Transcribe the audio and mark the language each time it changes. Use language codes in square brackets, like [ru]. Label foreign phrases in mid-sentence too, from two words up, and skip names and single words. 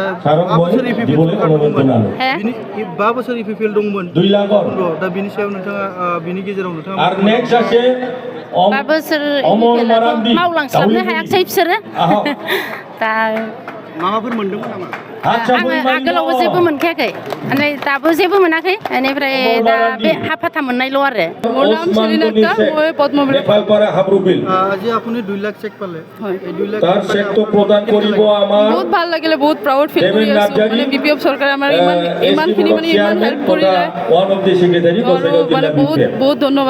[brx] 5 बोसोर इपिपिएल दंमोन दा बिनि सायाव नोंथाङा बिनि गेजेराव नोंथाङा 5 बोसोर मावलांस्लाबनो हायाखिसै बिसोरो दा माबाफोर मोनदोंमोन नामा आङो आगोलावबो जेबो मोनखायाखै ओमफ्राय दाबो जेबो मोनाखै बेनिफ्राय दा बे हाफाथा मोननायल' आरो [as] মোৰ নাম চেলিনা আক্তাৰ মই পদ্মবিল আজি আপুনি 2 লাখ চেক পালে এই 2 লাখ বহুত ভাল লাগিলে বহুত [en] proud feel [as] কৰি আছো মানে বিপিএফ চৰকাৰে আমাৰ ইমানখিনি মানে ইমান হেল্প কৰিলে মানে বহুত বহুত ধন্যবাদ